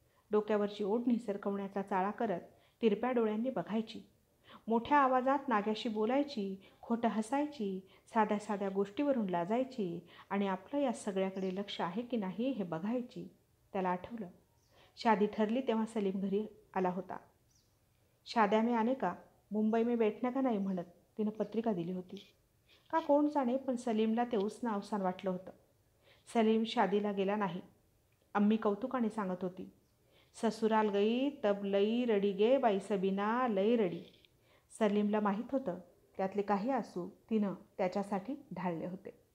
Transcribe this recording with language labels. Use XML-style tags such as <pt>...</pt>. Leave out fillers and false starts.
<mr>डोक्यावरची ओढणी सरकवण्याचा चाळा करत तिरप्या डोळ्यांनी बघायची. मोठ्या आवाजात नाग्याशी बोलायची, खोटं हसायची, साध्या साध्या गोष्टीवरून लाजायची आणि आपलं या सगळ्याकडे लक्ष आहे की नाही हे बघायची. त्याला आठवलं, शादी ठरली तेव्हा सलीम घरी आला होता.</mr> <hi>शाद्या में आने का, मुंबई में बैठने का</hi> <mr>नाही म्हणत तिनं पत्रिका दिली होती. का कोण जाणे, पण सलीमला ते उसनं अवसान वाटलं होतं. सलीम शादीला गेला नाही. अम्मी कौतुकाने सांगत होती,</mr> <hi>ससुराल गई तब</hi> <mr>लई रडी गे बाई सबीना, लई रडी. सलीमला माहीत होतं त्यातले काही आसू तिनं त्याच्यासाठी ढाळले होते.</mr>